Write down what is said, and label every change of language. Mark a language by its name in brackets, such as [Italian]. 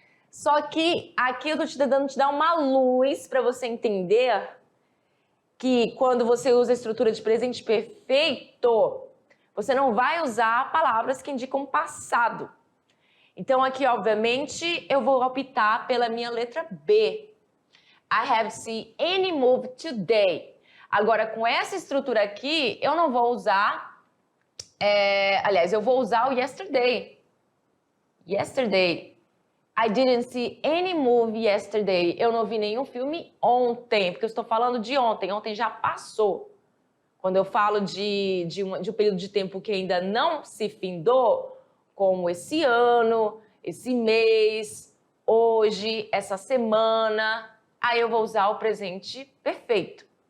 [Portuguese] Só que aqui eu tô tentando te dar uma luz para você entender que quando você usa a estrutura de presente perfeito, você não vai usar palavras que indicam passado. Então aqui, obviamente, eu vou optar pela minha letra B. [English] I have seen any movie today. [Portuguese] Agora, com essa estrutura aqui, eu não vou usar... aliás, eu vou usar o yesterday. [English] Yesterday. I didn't see any movie yesterday. [Portuguese] Eu não vi nenhum filme ontem, porque eu estou falando de ontem. Ontem já passou. Quando eu falo de um período de tempo que ainda não se findou, como esse ano, esse mês, hoje, essa semana, aí eu vou usar o presente perfeito.